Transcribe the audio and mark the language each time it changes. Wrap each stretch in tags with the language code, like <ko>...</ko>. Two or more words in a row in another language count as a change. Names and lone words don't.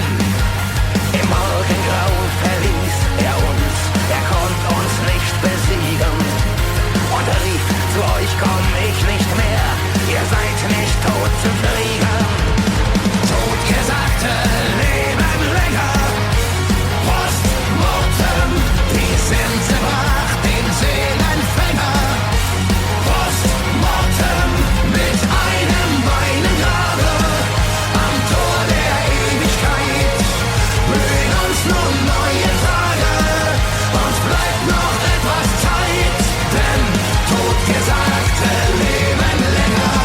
<de>Im Morgengrauen verließ er uns, er konnte uns nicht besiegen. Und er rief, zu euch komm ich nicht mehr, ihr seid nicht tot zu kriegen. Totgesagte leben länger,</de> <la>Post mortem,</la> <de>die Sense brach den Seelenfänger.</de> <la>Post mortem,</la> <de>mit einem Bein im Grabe, am Tor der Ewigkeit, blühen uns nun neue Tage, uns bleibt noch etwas Zeit, denn Totgesagte leben länger.</de>